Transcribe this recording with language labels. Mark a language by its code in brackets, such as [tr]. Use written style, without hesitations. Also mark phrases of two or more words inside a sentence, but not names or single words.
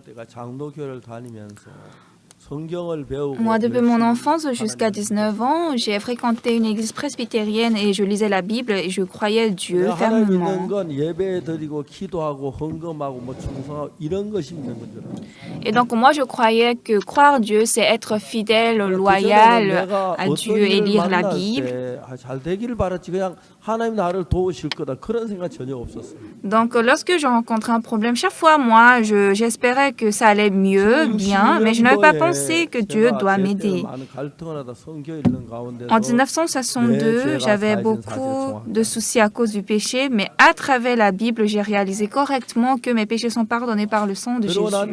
[fr] Moi, depuis mon enfance jusqu'à 19 ans, j'ai fréquenté une église presbytérienne et je lisais la Bible et je croyais Dieu fermement. Et donc moi, je croyais que croire Dieu, c'est être fidèle, loyal à Dieu et lire la Bible. [ko] 잘 되기를 바랐지 그냥 하나님 나를 도우실 거다 그런 생각 전혀 없었어요. [fr] Donc, lorsque je rencontrais un problème, chaque fois, moi, j'espérais que ça allait mieux, bien, mais je n'avais pas pensé que Dieu doit m'aider. En 1962, j'avais beaucoup de soucis à cause du péché, mais à travers la Bible, j'ai réalisé correctement que mes péchés sont pardonnés par le sang de Jésus.